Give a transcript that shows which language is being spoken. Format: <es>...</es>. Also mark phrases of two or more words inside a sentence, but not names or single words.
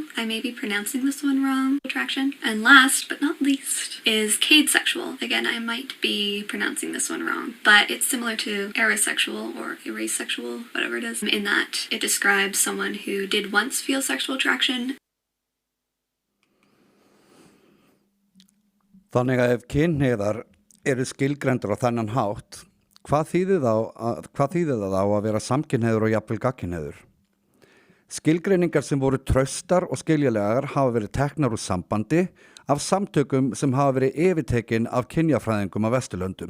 <en>I may be pronouncing this one wrong. Attraction. And last but not least is cadesexual. Again, I might be pronouncing this one wrong, but it's similar to erosexual or erasexual, whatever it is, in that it describes someone who did once feel sexual attraction.</en> <is>Þannig að ef kynhneigðar eru skilgreindir á þennan hátt, hvað þýðir það þá að vera samkynhneigður og jafnvel gagnkynhneigður? Skilgreiningar sem voru traustar og skiljanlegar hafa verið teknar úr sambandi af samtökum sem hafa verið yfirtekin af kynjafræðingum af Vesturlöndum.</is>